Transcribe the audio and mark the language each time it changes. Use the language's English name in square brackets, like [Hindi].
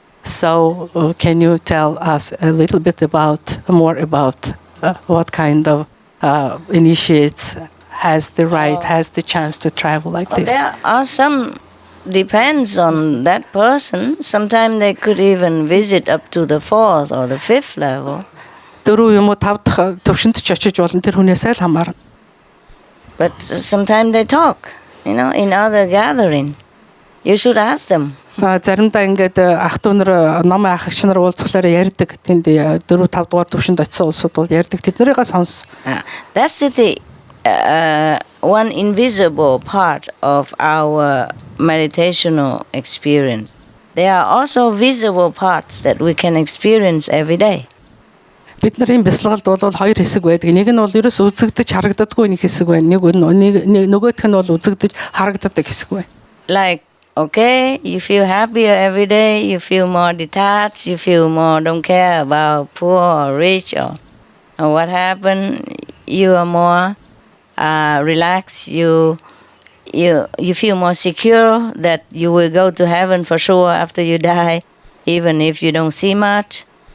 [English] So can you tell us a little bit more about what kind of initiates has the right, has the chance to travel like this? There are some, depends on that person. Sometimes they could even visit up to the 4th or the 5th level. [Mongolian] 4 юм уу 5 дахь төвшөнд ч очиж болно тэр хүнээсээ л хамаарна. [English] But sometimes they talk, in other gathering. You should ask them. [Mongolian] Заримдаа ингээд ах トゥ нар номын ах эгч нар уулзахлаар ярьдаг. Тэнд 4 5 дугаар төвшөнд очисон улсууд бол ярьдаг. Тэднэрийг сонс. [English] That's the one invisible part of our meditational experience. There are also visible parts that we can experience every day. [Mongolian] Бидний бясалгалд бол хоёр хэсэг байдаг. Нэг нь бол ерөөс үзэгдэж харагддаггүй нэг хэсэг байна. Нөгөөх нь бол үзэгдэж харагддаг хэсэг байна. [English] Like, okay, you feel happier every day, you feel more detached, you feel more don't care about poor or rich or what happened. You are more relaxed. You feel more secure that you will go to heaven for sure after you die, even if you don't see much.